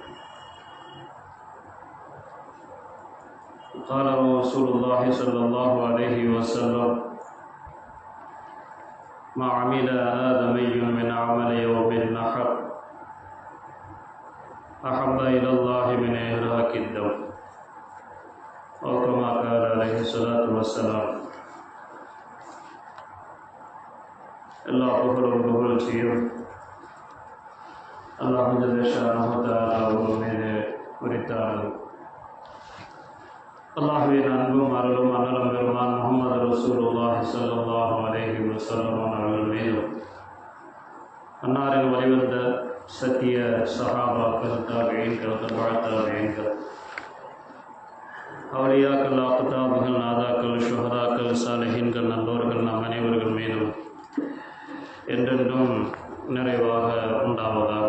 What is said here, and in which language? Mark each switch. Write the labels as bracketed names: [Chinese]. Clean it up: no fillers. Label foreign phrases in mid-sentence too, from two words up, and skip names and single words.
[Arabic] قال رسول الله صلى الله عليه وسلم: ما عمل آدمي من عمل يوم النحر أحب إلى الله من إهراق الدم، أو كما قال عليه الصلاة والسلام. [Tamil] எல்லா புகழும் புகழ்ச்சியும் [Arabic] الله جل شأنه تعالى [Tamil] அவர் மீது உரித்தார்கள். அல்லாஹ்வின் அன்பும் அருளும் அன்னலம் பெருமான் முஹம்மது [Arabic] رسول الله صلى الله عليه وسلم [Tamil] அவர்கள் மீதும், அன்னாரின் வழிவந்த சத்திய சஹாபாக்கள், தாபிஈன்கள், தபஅத்தாபிஈன்கள், அவுலியாக்கள், அக்தாபுகள், நாதாக்கள், ஷுஹதாக்கள், சாலிஹீன்கள், நல்லோர்கள் நம் அனைவர்கள் மீதும் என்றென்றும் நிறைவாக உண்டாவதாக.